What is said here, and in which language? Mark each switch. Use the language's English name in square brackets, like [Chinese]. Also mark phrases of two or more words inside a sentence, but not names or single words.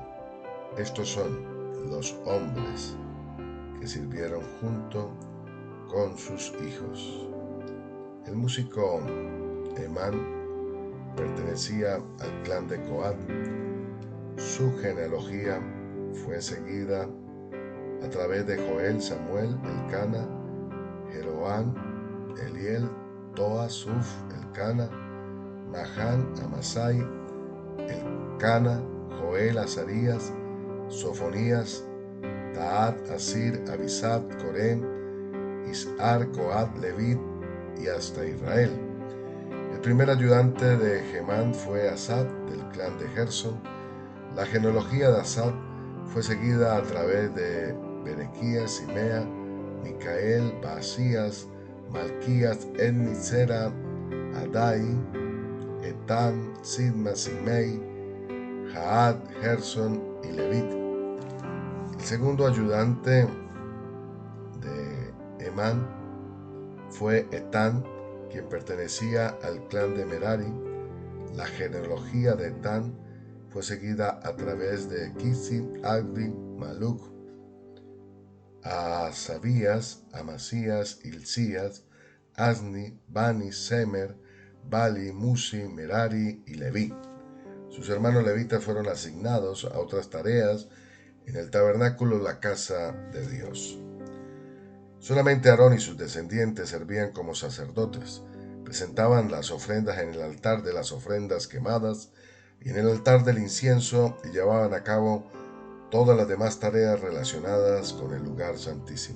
[Spanish] Estos son los hombres que sirvieron junto con sus hijos. El músico Emán pertenecía al clan de Coat. Su genealogía fue seguida a través de Joel, Samuel, Elcana, Jeroán, Eliel, Toa, Suf, Elcana, Mahán, Amasai, Elcana, Joel, Azarías, Sofonías, Taat, Asir, Abisad, Corén, Isar, Coat, Levit y hasta Israel. El primer ayudante de Gemán fue Asad, del clan de Gerson. La genealogía de Asad fue seguida a través de Berequías, Simea, Micael, Baasías, Malquías, Enni, Zera, Adai, Etán, Sidma, Simei, Jaad, Gerson y Levit. El segundo ayudante de Emán fue Etán, quien pertenecía al clan de Merari. La genealogía de Etán fue seguida a través de Kisi, Agri, Maluk, Asabías, Amasías, Hilcías, Asni, Bani, Semer, Bali, Musi, Merari y Leví. Sus hermanos levitas fueron asignados a otras tareas en el tabernáculo, la casa de Dios. Solamente Aarón y sus descendientes servían como sacerdotes. Presentaban las ofrendas en el altar de las ofrendas quemadas y en el altar del incienso y llevaban a cabo todas las demás tareas relacionadas con el lugar santísimo.